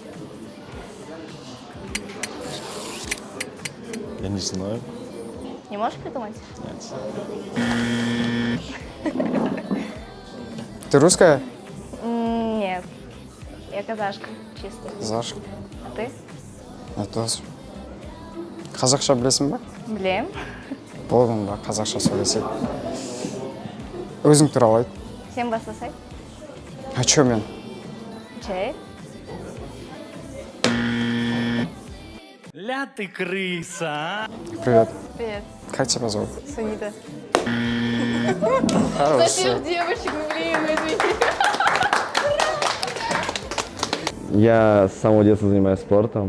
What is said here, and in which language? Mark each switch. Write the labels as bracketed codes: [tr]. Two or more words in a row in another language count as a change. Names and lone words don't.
[ru] Я не знаю. Не можешь придумать? Нет. Ты русская? Нет. Я казашка, чисто. Заш. А ты? Я тоже. [kk] Қазақша білесің ба? Білем. Болды онда қазақша сөйлесейік. Өзің туралы айт. Сен бастасай. [ru] А чё мен? Чай. Ля ты крыса, а? Привет. Привет, Как тебя зовут? Санита. Хорошо. девочек, блин, извините. Я с самого детства занимаюсь спортом.